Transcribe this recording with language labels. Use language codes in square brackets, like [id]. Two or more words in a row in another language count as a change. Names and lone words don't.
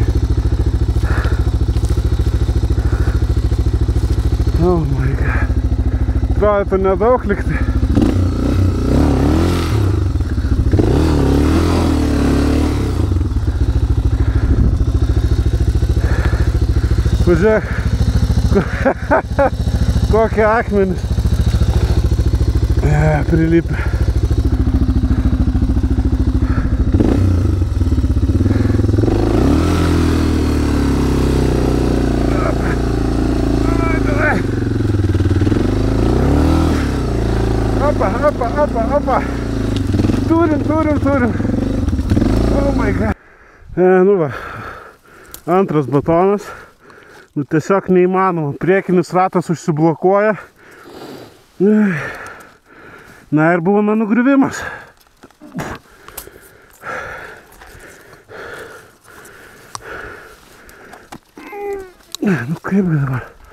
[en] Oh my god. [lt] Atrodytų nedaug likti. Pažiūrėk. Kokie akmenys. Prilipę. Opa. Turim. [en] Oh my god. [lt] Nu va. Antras batonas. Nu tiesiog neįmanoma. Priekinis ratas užsiblokuoja. Na ir buvo mano griuvimas. Nu kaip dabar.